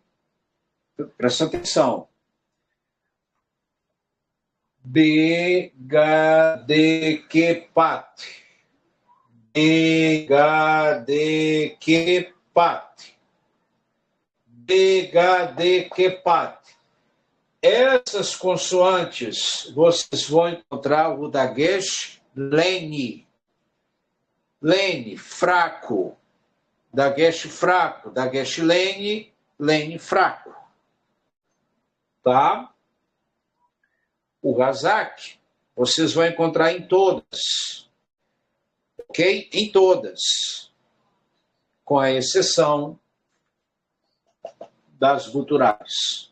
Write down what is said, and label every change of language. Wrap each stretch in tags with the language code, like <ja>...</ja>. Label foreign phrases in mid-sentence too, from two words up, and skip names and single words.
<pt>Presta atenção. Begadekepat. Begadekepat. Begadekepat. Essas consoantes, vocês vão encontrar o dagesh lene. Lene, fraco. Dagesh fraco. Dagesh lene, lene fraco. Tá? O hazak, vocês vão encontrar em todas. Ok? Em todas. Com a exceção das guturais.</pt>